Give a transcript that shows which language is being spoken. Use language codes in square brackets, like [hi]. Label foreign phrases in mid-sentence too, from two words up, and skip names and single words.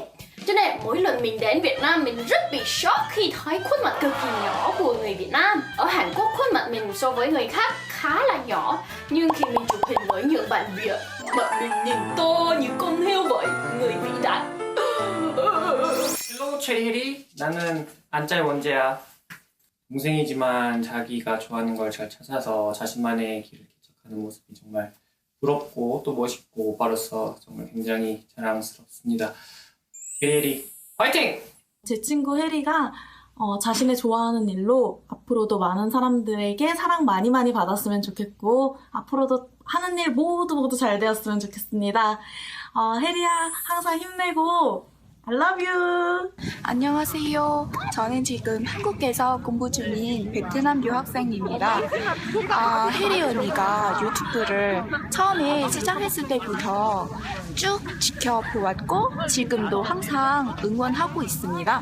[vi] Cho nên mỗi lần mình đến Việt Nam mình rất bị shock khi thấy khuôn mặt cực kỳ nhỏ của người Việt Nam. Ở Hàn Quốc khuôn mặt mình so với người khác khá là nhỏ, nhưng khi mình chụp hình với những bạn Việt, mặt mình nhìn to như con heo vậy, người vĩ đại. [en] Hello, Cheri Hyeri. [ko] 나는 안짤 원재야. 동생이지만 자기가 좋아하는 걸 잘 찾아서 자신만의 길을 개척하는 모습이 정말 부럽고 또 멋있고 오빠로서 정말 굉장히 자랑스럽습니다. 체리 해리 화이팅! 제 친구 혜리가 자신의 좋아하는 일로 앞으로도 많은 사람들에게 사랑 많이 받았으면 좋겠고 앞으로도 하는 일 모두 잘 되었으면 좋겠습니다. 혜리야 항상 힘내고 [en] I love you! [ko] 안녕하세요. 저는 지금 한국에서 공부 중인 베트남 유학생입니다. 혜리 언니가 유튜브를 처음에 시작했을 때부터 쭉 지켜보았고 지금도 항상 응원하고 있습니다.